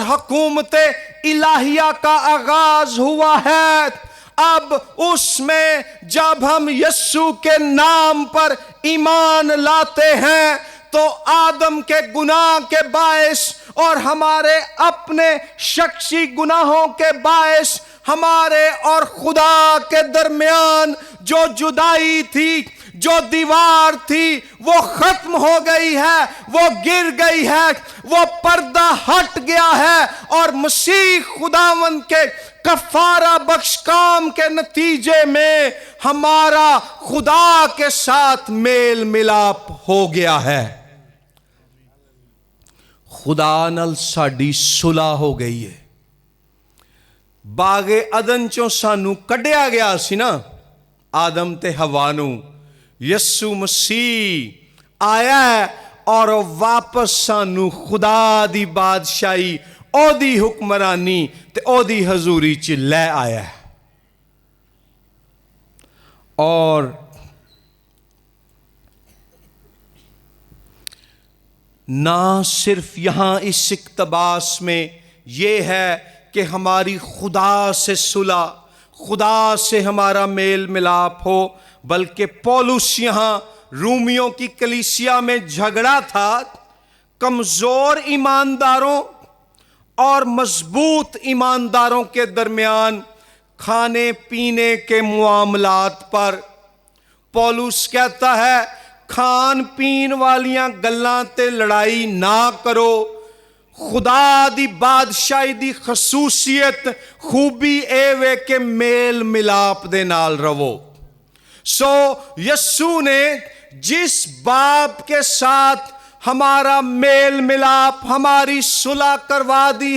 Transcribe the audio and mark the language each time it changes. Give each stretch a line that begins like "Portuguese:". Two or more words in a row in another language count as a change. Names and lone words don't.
Urdu: حکومت الٰہیہ کا آغاز ہوا ہے، اب اس میں جب ہم یسو کے نام پر ایمان لاتے ہیں تو آدم کے گناہ کے باعث اور ہمارے اپنے شخصی گناہوں کے باعث ہمارے اور خدا کے درمیان جو جدائی تھی, جو دیوار تھی وہ ختم ہو گئی ہے، وہ گر گئی ہے، وہ پردہ ہٹ گیا ہے، اور مسیح خداوند کے کفارہ بخش کام کے نتیجے میں ہمارا خدا کے ساتھ میل ملاپ ہو گیا ہے۔
Punjabi: خدا نال ساڈی صلح ہو گئی ہے۔ باغ عدن چوں سانو کڈیا گیا سی نا، آدم تے حوا نو، یسو مسیح آیا ہے اور واپس سانو خدا دی بادشاہی، او دی حکمرانی تے او دی حضوری چ لے آیا ہے۔
Urdu: اور نہ صرف یہاں اس اقتباس میں یہ ہے کہ ہماری خدا سے صلح، خدا سے ہمارا میل ملاپ ہو، بلکہ پولس یہاں رومیوں کی کلیسیا میں جھگڑا تھا کمزور ایمانداروں اور مضبوط ایمانداروں کے درمیان کھانے پینے کے معاملات پر۔
Punjabi: پولس کہتا ہے کھان پین والیاں گلاں تے لڑائی نہ کرو، خدا دی بادشاہی دی خصوصیت خوبی اے وے کہ میل ملاپ دے نال رہو۔
Urdu: سو یسو نے جس باپ کے ساتھ ہمارا میل ملاپ، ہماری صلح کروا دی